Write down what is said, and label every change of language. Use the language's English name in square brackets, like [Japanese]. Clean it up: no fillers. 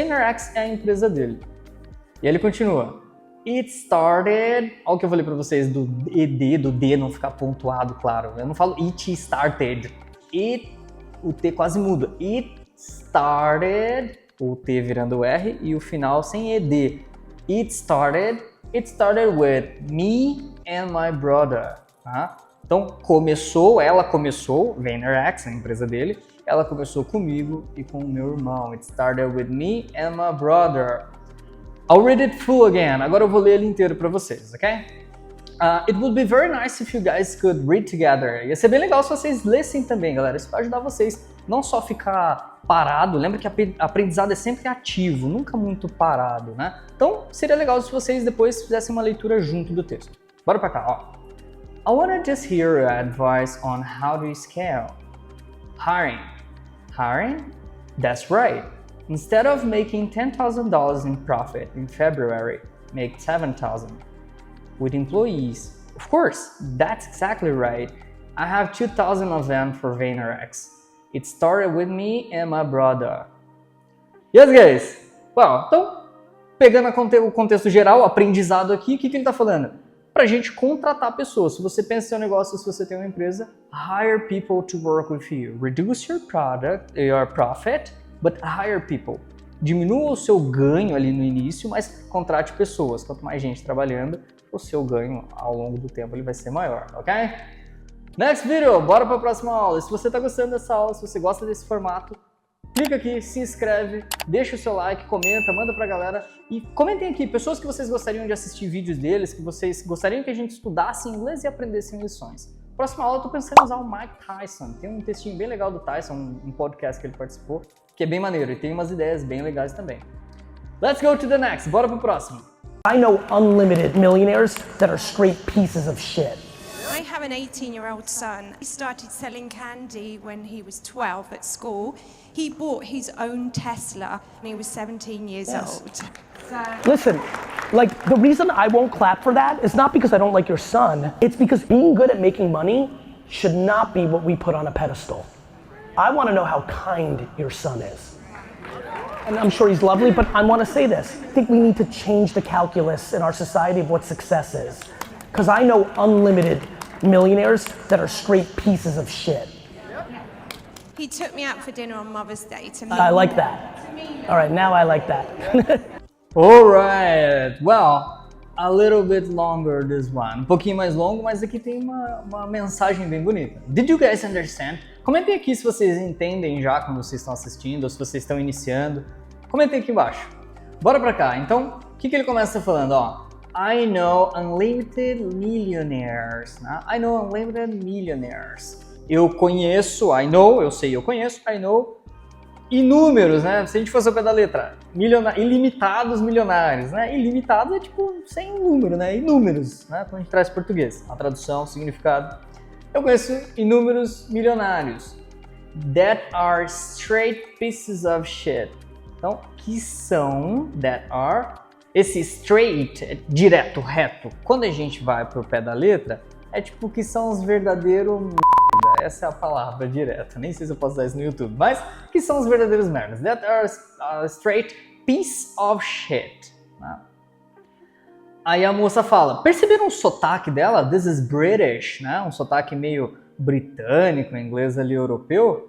[Portuguese] VaynerX é a empresa dele. E ele continua. [English] It started... [Portuguese] Olha o que eu falei para vocês do ED, do D não ficar pontuado, claro. Eu não falo [English] it started. [Portuguese] O T quase muda. [English] It started... [Portuguese] O T virando o R e o final sem ED. [English] It started with me and my brother. [Portuguese] Tá? Então, ela começou, VaynerX, a empresa dele, ela começou comigo e com o meu irmão. [English] It started with me and my brother. I'll read it full again. [Portuguese] Agora eu vou ler ele inteiro para vocês, ok? [English] It would be very nice if you guys could read together. [Portuguese] Ia ser bem legal se vocês lessem também, galera. Isso vai ajudar vocês não só ficar parado. Lembra que aprendizado é sempre ativo, nunca muito parado, né? Então, seria legal se vocês depois fizessem uma leitura junto do texto. Bora pra cá, ó. [English] I want to just hear your advice on how to scale. Hiring. Hiring? That's right. Instead of making $10,000 in profit in February, make 7,000. With employees. Of course, that's exactly right. I have 2,000 of them for VaynerX. It started with me and my brother. Yes, guys? [Portuguese] Well, então, pegando o contexto geral, aprendizado aqui, o que ele está falando? Pra gente contratar pessoas. Se você pensa em seu negócio, se você tem uma empresa, [English] hire people to work with you. Reduce your profit, but hire people. [Portuguese] Diminua o seu ganho ali no início, mas contrate pessoas. Quanto mais gente trabalhando, o seu ganho ao longo do tempo ele vai ser maior, ok? Next video, bora para a próxima aula. E se você está gostando dessa aula, se você gosta desse formato, clica aqui, se inscreve, deixa o seu like, comenta, manda pra galera e comentem aqui pessoas que vocês gostariam de assistir vídeos deles, que vocês gostariam que a gente estudasse inglês e aprendesse lições. Próxima aula eu tô pensando em usar o Mike Tyson. Tem um textinho bem legal do Tyson, um podcast que ele participou, que é bem maneiro e tem umas ideias bem legais também. [English] Let's go to the next. [Portuguese] Bora pro próximo. [English] I know unlimited millionaires that are straight pieces of shit. I have an 18-year-old son. He started selling candy when he was 12 at school. He bought his own Tesla when he was 17 years old. Listen, like the reason I won't clap for that is not because I don't like your son. It's because being good at making money should not be what we put on a pedestal. I want to know how kind your son is. And I'm sure he's lovely, but I want to say this. I think we need to change the calculus in our society of what success is. Because I know unlimited millionaires that are straight pieces of shit. He took me out for dinner on Mother's Day to meet I like that. All right, now I like that. Alright, well, a little bit longer this one. [Portuguese] Um pouquinho mais longo, mas aqui tem uma mensagem bem bonita. [English] Did you guys understand? [Portuguese] Comentem aqui se vocês entendem já quando vocês estão assistindo, ou se vocês estão iniciando. Comentem aqui embaixo. Bora pra cá. Então, o que ele começa falando? Ó, [English] I know unlimited millionaires. [Portuguese] Né? [English] I know unlimited millionaires. [Portuguese] Eu conheço, I know, eu sei, eu conheço, I know inúmeros, né? Se a gente fosse ao pé da letra, ilimitados milionários, né? Ilimitado é tipo sem número, né? Inúmeros, né? Quando a gente traz português, a tradução, o significado. Eu conheço inúmeros milionários [English] that are straight pieces of shit. [Portuguese] Então, que são that are, esse straight é direto, reto. Quando a gente vai pro pé da letra, é tipo que são os verdadeiros merda. Essa é a palavra direta. Nem sei se eu posso usar isso no YouTube, mas que são os verdadeiros merdas. [English] That are a straight piece of shit. [Portuguese] Né? Aí a moça fala, perceberam o sotaque dela? [English] This is British, [Portuguese] né? Um sotaque meio britânico, inglês ali europeu.